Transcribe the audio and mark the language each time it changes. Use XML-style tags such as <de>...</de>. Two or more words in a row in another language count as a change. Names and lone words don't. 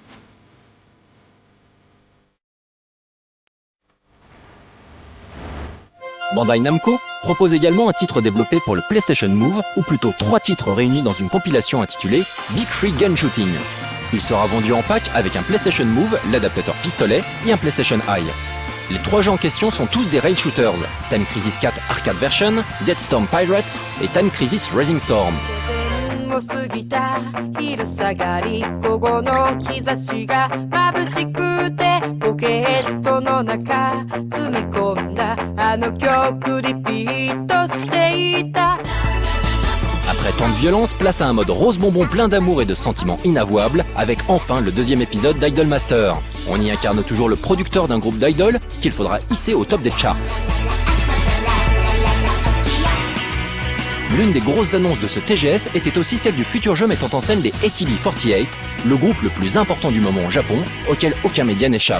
<fr>Bandai Namco propose également un titre développé pour le PlayStation Move, ou plutôt 3 titres réunis dans une compilation intitulée Big Free Gun Shooting. Il sera vendu en pack avec un PlayStation Move, l'adaptateur pistolet et un PlayStation Eye. Les 3 jeux en question sont tous des rail shooters, Time Crisis 4 Arcade Version, Deadstorm Pirates et Time Crisis Rising Storm.</fr> <ja>過ぎた昼下がり午後の日差しが眩しくてポケットの中詰め込んだあの曲リピートしていた</ja> <fr>Après tant de violence, place à un mode rose bonbon plein d'amour et de sentiments inavouables, avec enfin le deuxième épisode d'Idol Master. On y incarne toujours le producteur d'un groupe d'idoles qu'il faudra hisser au top des charts. L'une des grosses annonces de ce TGS était aussi celle du futur jeu mettant en scène les AKB48, le groupe le plus important du moment au Japon, auquel aucun média n'échappe.</fr>